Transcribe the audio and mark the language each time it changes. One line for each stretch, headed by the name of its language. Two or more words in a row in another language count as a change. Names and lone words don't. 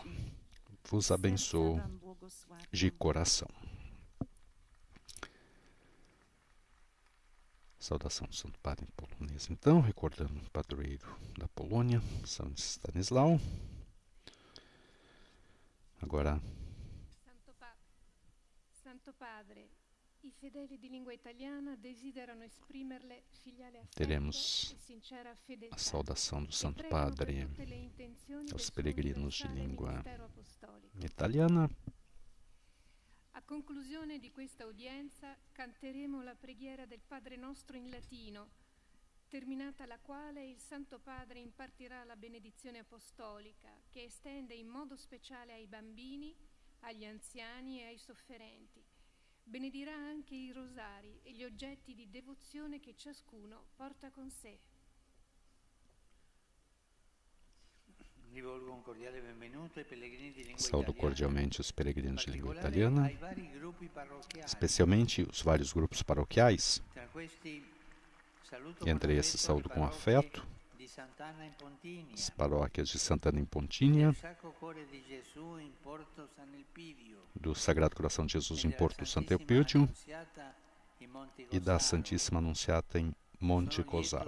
Portuguese: Vos abençoo de coração. Saudação do Santo Padre em polonês, então, recordando o padroeiro da Polônia, São Stanislau. Agora,
Italian: Santo Padre, i fedeli di lingua italiana desiderano esprimerle filiale
Portuguese: teremos
Italian: affetto e sincera
Portuguese: a
Italian: fedeltà.
Portuguese: saudação do Santo Padre aos peregrinos de língua italiana.
Italian: A conclusione di questa udienza canteremo la preghiera del Padre Nostro in latino, terminata la quale il Santo Padre impartirà la benedizione apostolica che estende in modo speciale ai bambini, agli anziani e ai sofferenti. Benedirà anche i rosari e gli oggetti di devozione che ciascuno porta con sé.
Portuguese: Saúdo cordialmente os peregrinos de língua italiana, especialmente os vários grupos paroquiais. Entre esses, saúdo com afeto as paróquias de Sant'Anna in Pontinia, do Sagrado Coração de Jesus em Porto Sant'Elpidio e da Santíssima Anunciata em Monte Cosaro.